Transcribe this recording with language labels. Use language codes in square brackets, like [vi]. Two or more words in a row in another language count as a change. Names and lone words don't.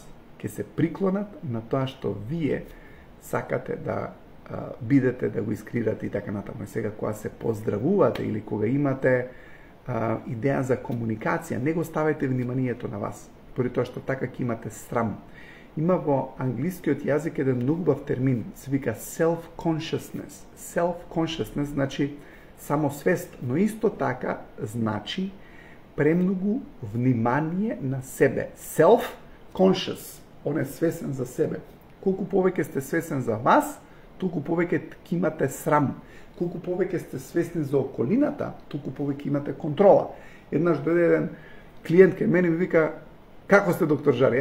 [mk] Ќе се приклонат на тоа што вие сакате да бидете, да го искрирате и така натаму. Сега кога се поздравувате или кога имате идеја за комуникација, не го ставајте вниманието на вас, поради тоа што така ќе имате срам. Има во англискиот јазик еден многу убав термин, се вика self-consciousness. Self-consciousness значи самосвест, но исто така значи премногу внимание на себе. Self-conscious, он е свесен за себе. Колку повеќе сте свесен за вас, толку повеќе ќе имате срам. Колку повеќе сте свесни за околината, толку повеќе имате контрола. Еднаш дојде еден клиент кај мене и ми вика: "Како сте, доктор Жаре?"